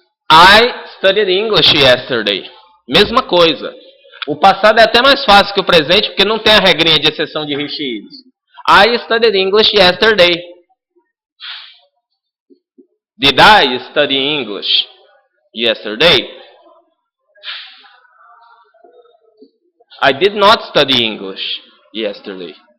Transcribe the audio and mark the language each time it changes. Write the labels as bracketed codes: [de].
[en] I studied English yesterday. [pt] Mesma coisa. O passado é até mais fácil que o presente, porque não tem a regrinha de exceção de [en] he, she, it. I studied English yesterday. Did I study English yesterday? I did not study English yesterday.